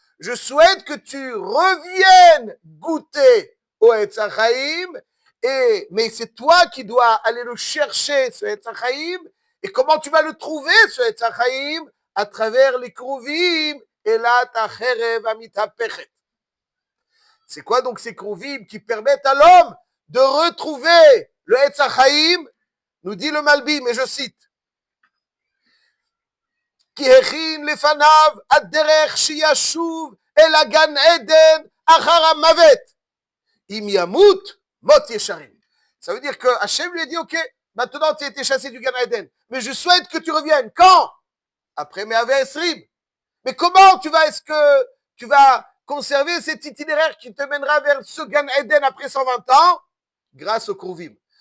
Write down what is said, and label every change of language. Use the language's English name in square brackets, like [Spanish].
[French] Je souhaite que tu reviennes goûter au Etz Hachaim, mais c'est toi qui dois aller le chercher, ce Etz Hachaim. Et comment tu vas le trouver, ce Etz Hachaim? À travers les Kruvim et Lat Acherev Amitapechet. C'est quoi donc ces Kruvim qui permettent à l'homme de retrouver le Etz Hachaim? Nous dit le Malbim, et je cite, [Hebrew] כי הכין לפניו הדרך שישוב אל הגן עדן אחר המוות. אם ימות, מות ישרים. [French] Ça veut dire que Hachem lui a dit, ok, maintenant tu as été chassé du Gan Eden, mais je souhaite que tu reviennes. Quand? Après [Hebrew] Me'aveh Esrim. [French] Mais comment est-ce que tu vas conserver cet itinéraire qui te mènera vers ce Gan Eden après 120 ans? Grâce aux Kruvim.